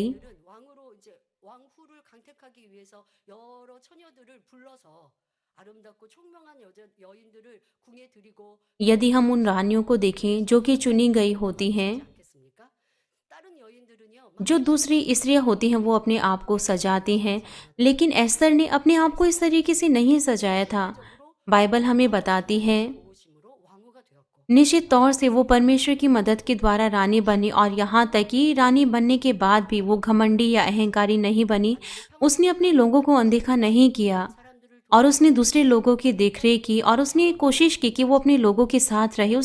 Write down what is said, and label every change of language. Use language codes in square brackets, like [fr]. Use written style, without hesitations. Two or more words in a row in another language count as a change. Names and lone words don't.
[ko] 읽은 왕으로 이제 왕후를 강택하기 위해서 여러 처녀들을 불러서 아름답고 총명한 여인들을 궁에 들이고 [hi] यदि हम उन रानियों को देखें जो कि चुनी गई होती हैं, [ko] 않겠습니까? 다른 여인들은요. [hi] जो दूसरी स्त्रियां होती हैं, वो अपने आप को सजाती हैं, लेकिन एस्थर ने अपने आप को इस तरीके से नहीं सजाया था। बाइबल हमें बताती है [ko] 도우심으로 왕후가 되었고 [hi] निश्चित तौर से वो परमेश्वर की मदद के द्वारा रानी बनी, और यहाँ तक कि रानी बनने के बाद भी वो घमंडी या अहंकारी नहीं बनी। उसने अपने लोगों को अनदेखा नहीं किया [ko] 사람들을 [hi] और उसने दूसरे लोगों की देखरेख की, और उसने कोशिश की कि वो अपने लोगों के साथ रहे।